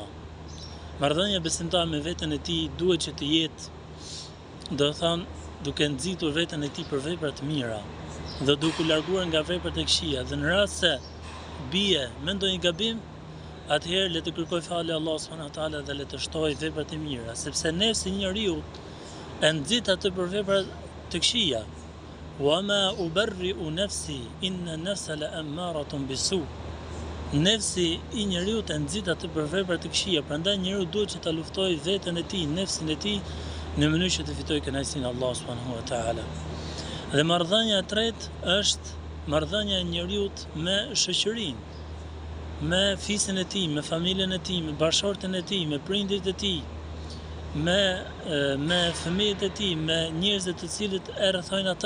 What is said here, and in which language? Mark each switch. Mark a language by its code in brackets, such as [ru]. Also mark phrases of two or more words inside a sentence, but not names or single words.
[sq] Marrëdhënia besimtar me veten e tij duhet që të jetë, do thonë, duke nxitur veten e tij për vepra të mira dhe duke u larguar nga veprat e këqija, dhe në rast se bie me ndonjë gabim, atëherë le të kërkoj falje [ar] الله سبحانه وتعالى [sq] dhe le të shtojë veprat e mira, sepse nefsi i njeriu e nxit atë për vepra të këqija. [ar] وما أبرئ نفسي إن النفس لأمارة بالسوء. [sq] Nefsi i njeriu të nxit atë për vepra të këqija, prandaj njeriu duhet që ta luftojë veten e tij, nefsin e tij, në mënyrë që të fitojë kënaqësinë e Allahut [ar] سبحانه وتعالى. [sq] Dhe marrëdhënia e tretë është marrëdhënia e njeriu me shoqërinë, me fisin e tij, me familjen e tij, me bashortën e tij, me prindërit e tij, me fëmijët e tij, me njerëzit të cilët e rrethojnë atë.